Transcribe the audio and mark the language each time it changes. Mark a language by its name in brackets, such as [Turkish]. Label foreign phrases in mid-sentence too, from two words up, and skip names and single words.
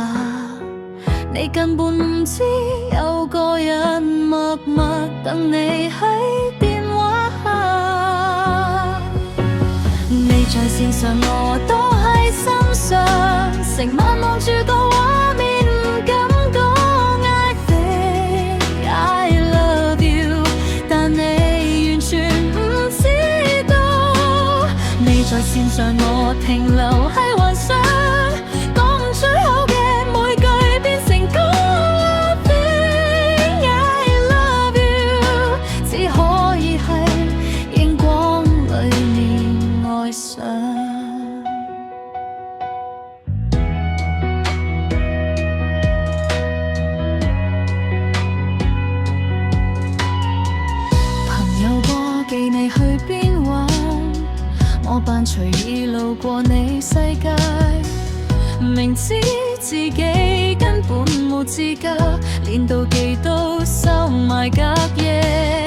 [Cantonese] 你根本唔知有個人默默等你喺電話下。你在線上我都喺心上，成晚望住個畫面唔敢講 [English] I think I love you， [Cantonese] 但你完全唔知道。你在線上我停留喺幻想，講唔出口嘅每句變成歌。 [English] I think I love you， [Cantonese] 只可以喺熒光裏面愛上。朋友過記你去邊玩，我扮隨意路過你世界，明知自己根本冇資格，連妒忌都收埋隔夜。